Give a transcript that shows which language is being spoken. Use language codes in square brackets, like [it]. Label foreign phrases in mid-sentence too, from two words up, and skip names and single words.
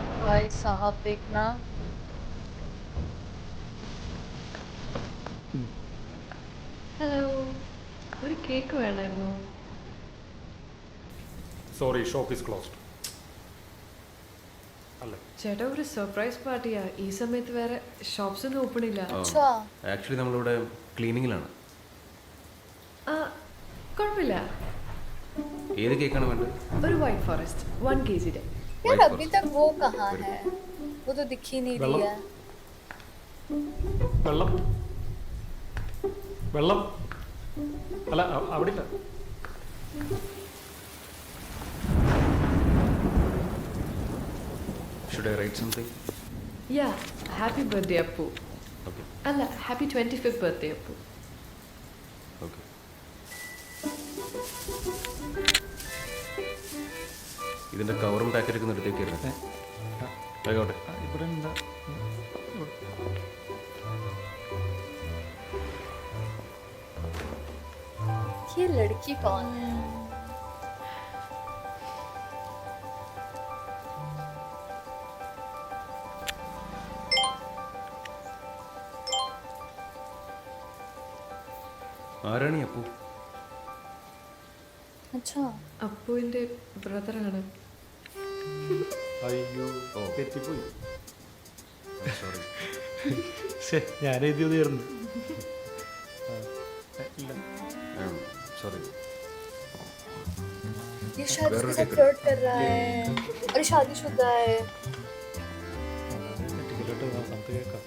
[hi] भाई साहब देखना [ml] ഹലോ ഒരു കേക്ക് വേണമായിരുന്നു. [en] sorry shop is closed. അല്ലേ [ml] ചേട്ടാ ഒരു [en] surprise party, [ml] ഈ സമയത്ത് വേറെ ഷോപ്സ് ഒന്നും ഓപ്പൺ ഇല്ല. [hi] अच्छा [ml] ആക്ച്വലി നമ്മളിവിടെ ക്ലീനിങ്ങിലാണ്. ആ കുഴപ്പമില്ല. ഏത് കേക്കാണ് വേണ്ടത്? ഒരു [en] white forest [ml] 1 kg. [hi] यार अभी तक वो कहाँ है वो तो दिख ही नहीं रही है [ml] വെള്ളം വെള്ളം അല്ല അവിടെ ഇല്ല. [en] Should I write something? ya happy birthday അപ്പു. Okay. അല്ല happy 25th birthday അപ്പു. Okay. [ml] ഇതിന്റെ കവറും പാക്കറ്റൊക്കെ ഒന്ന് എടുത്തേക്കായിരുന്നു. ആയിക്കോട്ടെ. ഇവിടെ എന്താ [hi] ये लड़की कौन है [ml] ആരാണ് ഈ അപ്പു? [hi] अच्छा [ml] അപ്പുവിൻ്റെ ബ്രദറാണ്. അയ്യോ ഓ. തെറ്റിപ്പോയി. സോറി. ഞാൻ എഴുതിയതായിരുന്നു. ഇല്ല സോറി. [hi] ये शायद वेरो उसके साथ टिकट। फ्लर्ट कर रहा है और शादीशुदा है [ml] ടിക്കറ്റ് നമുക്ക് കേൾക്കാം.